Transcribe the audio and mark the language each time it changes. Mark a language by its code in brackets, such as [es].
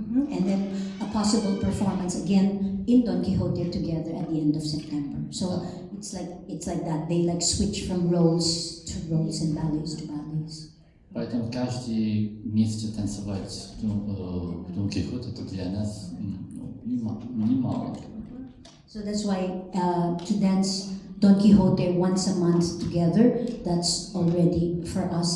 [en] And then a possible performance again in Don Quixote together at the end of September. So it's like that. They like switch from roles to roles and ballets to ballets. [ru] Поэтому каждый месяц танцевать Дон Кихот это для нас немало. [en] So that's why to dance Don Quixote once a month together, that's already for us.